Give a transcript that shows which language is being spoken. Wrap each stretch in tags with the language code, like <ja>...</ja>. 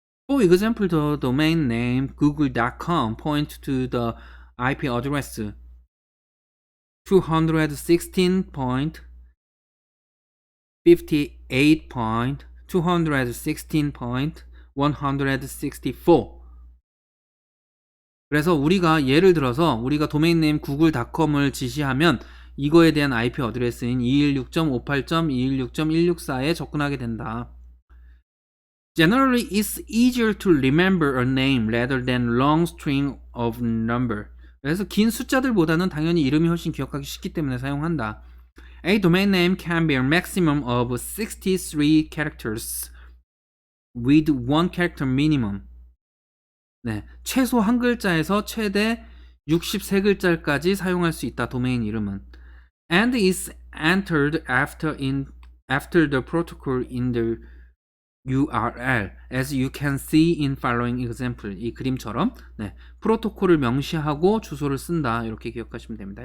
<en>For example, the domain name google.com points to the IP address 216.216.164.</en> <ko>그래서 우리가 예를 들어서 우리가 도메인 네임 google.com을 지시하면 이거에 대한 IP 어드레스인 216.58.216.164에 접근하게 된다.</ko> <en>Generally, it's easier to remember a name rather than long string of number.</en> <ko>그래서 긴 숫자들보다는 당연히 이름이 훨씬 기억하기 쉽기 때문에 사용한다.</ko> <en>A domain name can be a maximum of 63 characters with one character minimum.</en> <ko>네, 최소 한 글자에서 최대 63글자까지 사용할 수 있다. 도메인 이름은.</ko> <en>And is entered after the protocol in the URL, as you can see in following example.</en> <ko>이 그림처럼 네, 프로토콜을 명시하고 주소를 쓴다. 이렇게 기억하시면 됩니다.</ko>